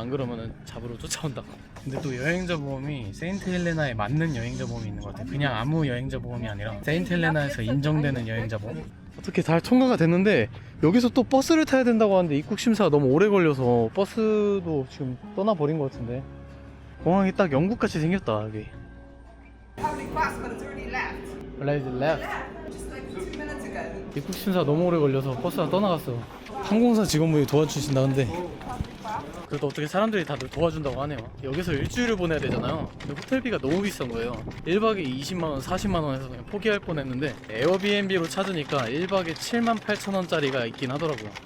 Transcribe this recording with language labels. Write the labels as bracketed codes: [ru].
[ko] 안 그러면 잡으러 쫓아온다고. 근데 또 여행자 보험이 세인트 헬레나에 맞는 여행자 보험이 있는 것 같아요. 그냥 아무 여행자 보험이 아니라 세인트 헬레나에서 인정되는 여행자 보험. 어떻게 잘 통과가 됐는데 여기서 또 버스를 타야 된다고 하는데 입국 심사가 너무 오래 걸려서 버스도 지금 떠나버린 것 같은데. 공항이 딱 영국같이 생겼다 여기. [en] Public bus, but it's already left. left. Just like 2 minutes ago. [ko] 입국 심사 너무 오래 걸려서 버스가 떠나갔어. 항공사 직원분이 도와주신다는데 그래도 어떻게 사람들이 다들 도와준다고 하네요. 여기서 일주일을 보내야 되잖아요. 근데 호텔비가 너무 비싼 거예요. 1박에 20만원, 40만원 해서 그냥 포기할 뻔했는데 에어비앤비로 찾으니까 1박에 78,000원짜리가 있긴 하더라고요.